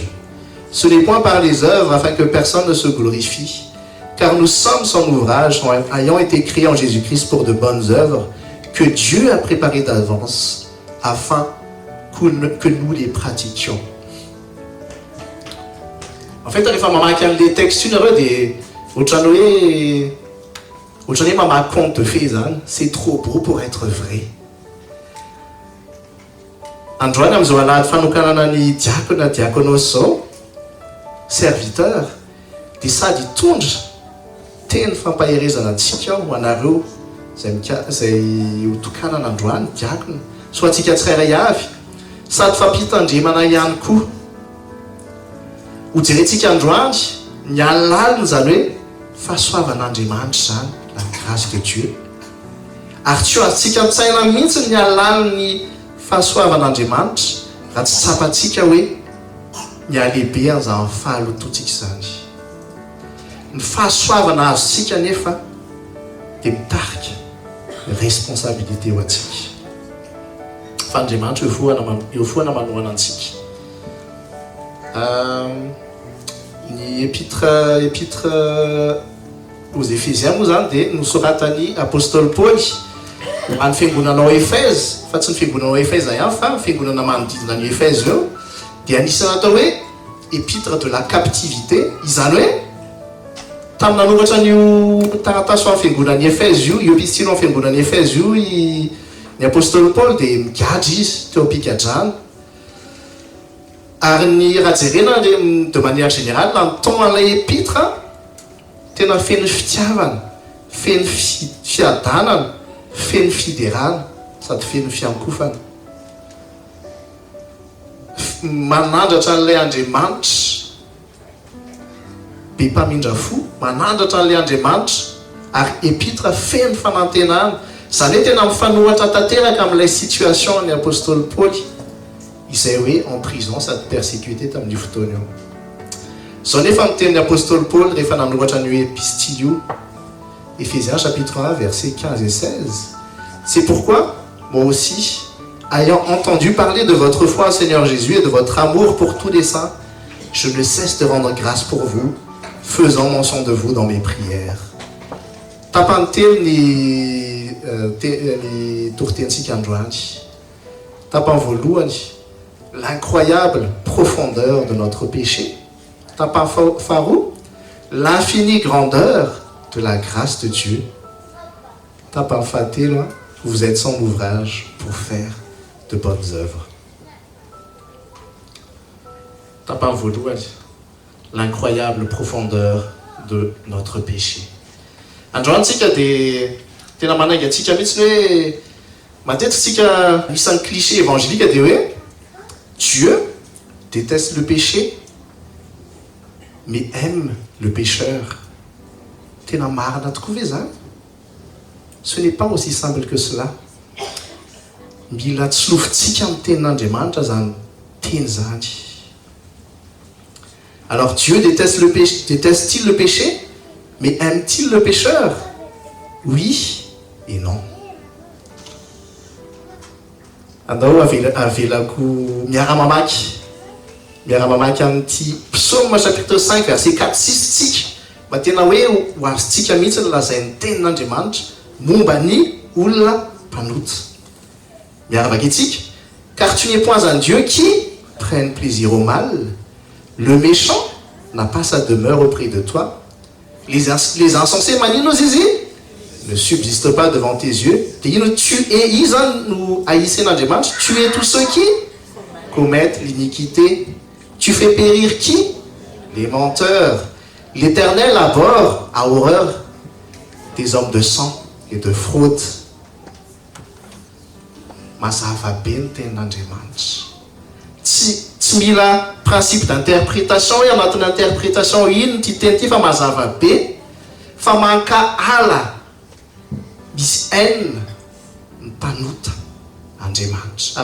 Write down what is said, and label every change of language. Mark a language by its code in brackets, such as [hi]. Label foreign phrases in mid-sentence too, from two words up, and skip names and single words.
[fr] Ce n'est point par les œuvres, afin que personne ne se glorifie, car nous sommes son ouvrage, ayant été créés en Jésus-Christ pour de bonnes œuvres, que Dieu a préparées d'avance, afin que nous les pratiquions. En fait, [mg] rehefa mamaky an' [fr] le texte [mg] iny areo dia ohatran'ny hoe mamaky [fr] conte de fées [mg] zany, [fr] c'est trop beau pour être vrai. [mg] Androany amin'izao alahady fanokanana ny diaconos zao, serviteur, dia sady tondra teny fampaherezana antsika ho anareo izay hotokanana androany diakona, so antsika tsirairay avy, sady fampitandremana ihany koa. Ho jerentsika androany ny alaliny zany hoe fahasoavan'Andriamanitra zany, [fr] la grâce de Dieu. [mg] Ary tsy ho azontsika mitsaina mihitsy ny alaliny fahasoavan'Andriamanitra raha tsy tsapantsika hoe ny alehibe an'izany fahalotoantsika zany. Ny fahasoavana azontsika nefa dia mitarika responsabilité ho antsika. Fa Andriamanitra eo foana manohana antsika. Ny [fr] épître aux Éphésiens [mg] moa zany dia nosoratany apôstôly Paoly any fiangonana ao Efèse, fa tsy ny fiangonana ao Efèse ihany fa ny fiangonana manodidina ny Efèse eo, dia anisany atao hoe [fr] épître de la captivité. [mg] Izany hoe tamin'ny nanoratra an'io taratasy amin'ny fiangonan'ny Efèse io epistily amin'ny fiangonan'ny Efèse io ny apôstôly Paoly dia migadra izy teo am-pikadrana. Ary ny raha jerena [fr] de manière générale [mg] na ny ton an'ilay épître tena feno fitiavana, feno fiadanana, feno fiderana sady feno fiankofana. Manandratra an'ilay Andriamanitra be mpamindra fo, manandratra an'ilay Andriamanitra ary épître feno fanantenana. Zany hoe tena mifanohatra tanteraka amin'ilay situation ny apôstôly Paoly izay hoe [fr] en prison [mg] sady persécuté tamin'io fotoana io. Zao nefa mitenin'ny apôstôly Paul rehefa nanoratra ny épistyle io, [fr] Éphésiens chapitre 1 versets 15 et 16. C'est pourquoi moi aussi, ayant entendu parler de votre foi au Seigneur Jésus et de votre amour pour tous les saints, je ne cesse de rendre grâce pour vous, faisant mention de vous dans mes prières. [mg] Tapantel ni tortensika androany, tapan voalohany [fr] l'incroyable profondeur de notre péché. [mg] Tapan faharoa, [fr] l'infinie grandeur de la grâce de Dieu. [mg] Tapan fahatelo, [fr] vous êtes son ouvrage pour faire de bonnes œuvres. [mg] Tapan voalohany, [fr] l'incroyable profondeur de notre péché. [mg] Androany tsika dia tena manaiga antsika mihitsy hoe matetika tsika isan'ny [fr] cliché évangélique [mg] dia hoe [fr] Dieu déteste le péché mais aime le pécheur. [mg] Tena marina tokoa ve zany? [fr] Ce n'est pas aussi simple que cela. [mg] Mila tsolofitsika amin'ny tenin'Andriamanitra zany teny zany. [fr] Alors Dieu déteste-t-il le péché? Mais aime-t-il le pécheur? Oui et non. [mg] Andao avelako miara-mamaky amin'ity [fr] psaume chapitre 5 verset 4-6 [mg] tsika mba tena hoe ho azotsika mihitsy ny lazain'ny tenin'Andriamanitra momba ny olona mpanota. Miarabaka itsika. [fr] Car tu n'es point un Dieu qui prenne plaisir au mal. Le méchant n'a pas sa demeure auprès de toi. Les insensés manino zizi ne subsistent pas devant tes yeux. Tu es tous ceux qui commettent l'iniquité. Tu fais périr qui? Les menteurs. L'Éternel abhorre à horreur des hommes de sang et de fraude. [mg] Mazava be ny tenin'Andriamanitra. Tsy mila [fr] principe d'interprétation [mg] hoe anatin'ny interprétation ino ty teny ty fa mazava be fa mankahala misy haine ny mpanota Andriamanitra.